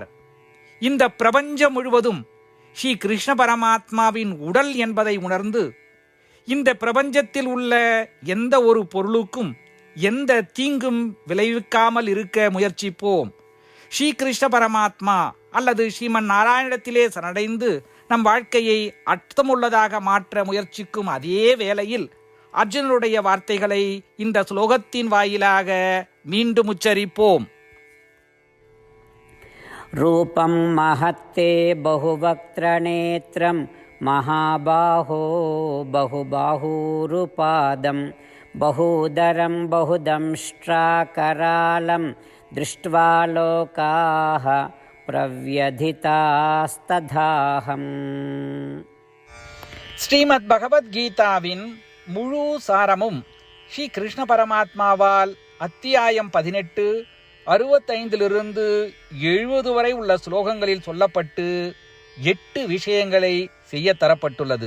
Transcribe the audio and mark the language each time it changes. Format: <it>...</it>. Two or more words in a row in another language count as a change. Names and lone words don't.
<ta>இந்த பிரபஞ்சம் முழுவதும் ஸ்ரீ கிருஷ்ண பரமாத்மாவின் உடல் என்பதை உணர்ந்து இந்த பிரபஞ்சத்தில் உள்ள எந்த ஒரு பொருளுக்கும் எந்த தீங்கும் விளைவிக்காமல் இருக்க முயற்சிப்போம். ஸ்ரீ கிருஷ்ண பரமாத்மா அல்லது ஸ்ரீமன் நாராயணத்திலே சரணடைந்து நம் வாழ்க்கையை அர்த்தமுள்ளதாக மாற்ற முயற்சிக்கும் அதே வேளையில் அர்ஜுனனுடைய வார்த்தைகளை இந்த ஸ்லோகத்தின் வாயிலாக மீண்டும் உச்சரிப்போம்.</ta> <sa>रूपं महत्ते बहुवक्त्रनेत्रं महाबाहो बहुबाहूरुपादं बहुदरं बहुदंष्ट्राकरालं दृष्ट्वा लोकाः प्रव्यधितास्तथाहम्.</sa> <ta>ஸ்ரீமத் பகவத்கீதாவின் முழு சாரமும் ஸ்ரீ கிருஷ்ண பரமாத்மாவால் அத்தியாயம் 18 65 70 வரை உள்ள ஸ்லோகங்களில் சொல்லப்பட்டு 8 விஷயங்களை செய்ய தரப்பட்டுள்ளது.</ta>